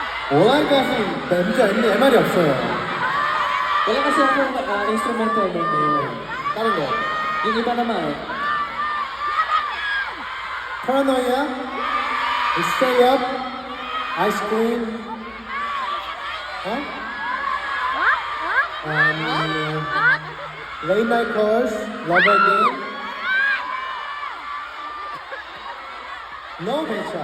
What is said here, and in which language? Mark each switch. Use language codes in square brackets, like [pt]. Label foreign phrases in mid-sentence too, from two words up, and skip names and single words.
[ko] 원하는 가수 문제 아닌데 MR이 없어요. [tl] Wala kasi akong instrumental nun ngayon. [ko] 다른 거. [tl] Yung iba naman. [en] Paranoia, Stay Up, Ice Cream, huh? Late Night Calls, Lover Game. No, Misha.